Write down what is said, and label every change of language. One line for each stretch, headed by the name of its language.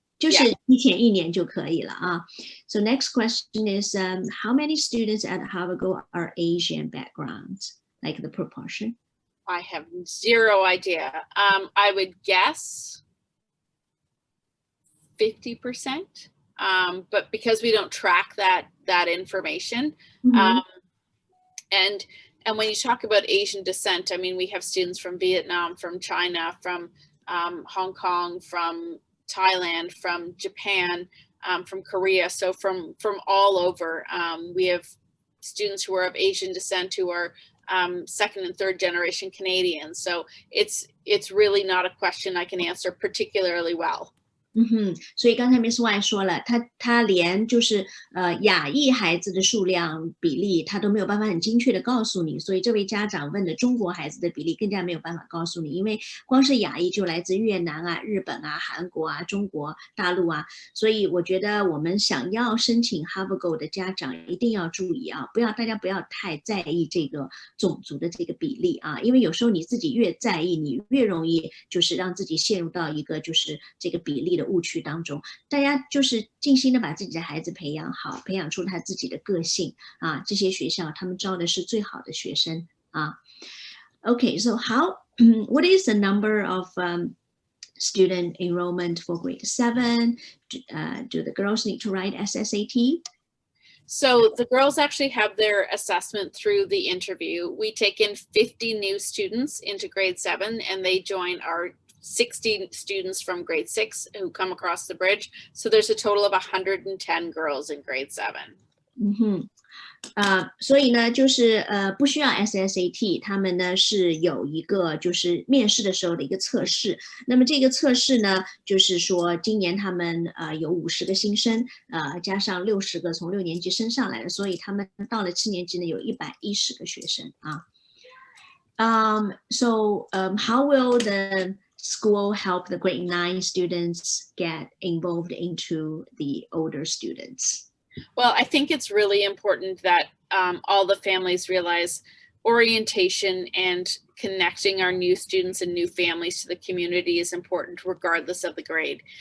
Chinese: 就是提前1年就可以了啊。
English: So next question is, how many students at Havergal are Asian backgrounds? Like the proportion? I have zero idea. I would guess 50%. But because we don't track that information, and And when you talk about Asian descent, I mean, we have students from Vietnam, from China, from Hong Kong, from Thailand, from Japan, from Korea. So from all over, we have students who are of Asian descent who are second and third generation Canadians. So it's really not a question I can answer particularly well.
Chinese: 所以刚才 Miss White 说了，他连就是亚裔孩子的数量比例，他都没有办法很精确的告诉你。所以这位家长问的中国孩子的比例更加没有办法告诉你，因为光是亚裔就来自越南啊、日本啊、韩国啊、中国大陆啊。所以我觉得我们想要申请 Havergal 的家长一定要注意啊，大家不要太在意这个种族的这个比例啊，因为有时候你自己越在意，你越容易就是让自己陷入到一个就是这个比例的误区当中。大家就是尽心的把自己的孩子培养好，培养出他自己的个性啊。这些学校他们招的是最好的学生啊。
English: Okay, so what is the number of student enrollment for grade 7? Do the girls need to write SSAT? So the girls actually have their assessment through the interview. We take in 50 new students into grade 7 and they join our 60 students from grade 6 who come across the bridge. So there's a total of 110 girls in grade 7.
Chinese: 所以呢，就是不需要 SSAT， 他们呢是有一个就是面试的时候的一个测试。那么这个测试呢，就是说今年他们有50个新生，加上60个从6年级升上来的，所以他们到了7年级呢有110个学生啊。
English: How will the school help the grade 9 students get involved into the older students? Well, I think it's really important that all the families realize orientation and connecting our new students and new families to the community is important regardless of the grade.